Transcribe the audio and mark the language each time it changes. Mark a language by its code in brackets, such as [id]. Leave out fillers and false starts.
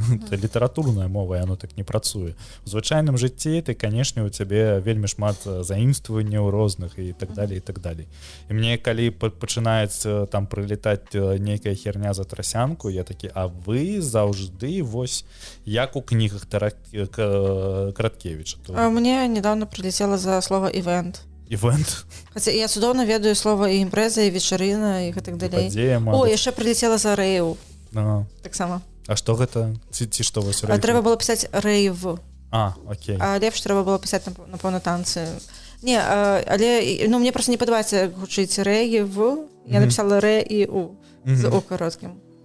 [be] Это літаратурная мова, яно так не працуе. У звычайным жыцці ты, канешне, у цябе вельмі шмат заімстваванняў розных і так далее, і так далее. І мне, калі пачынаецца там прылетаць нейкая херня за трасянку, я такі, а вы заўжды вось як у кнігах Караткевіча. [ru] Мне недавно прилетело за слово «ивент». Ивент? [be] Хотя я цудоўна ведаю слова і імпрэза, і вечарына, і гэтак далей. О, яшчэ прилетела за рэйв. Таксама. А што гэта? Ці што вось рэйв? Трэба было пісаць рэйв. Окей. А лепш трэба было пісаць, напэўна, танцы. Не, але, ну, мне просто не падабаецца гучыць рэйв. Я напісала рэ і у з у кароткім.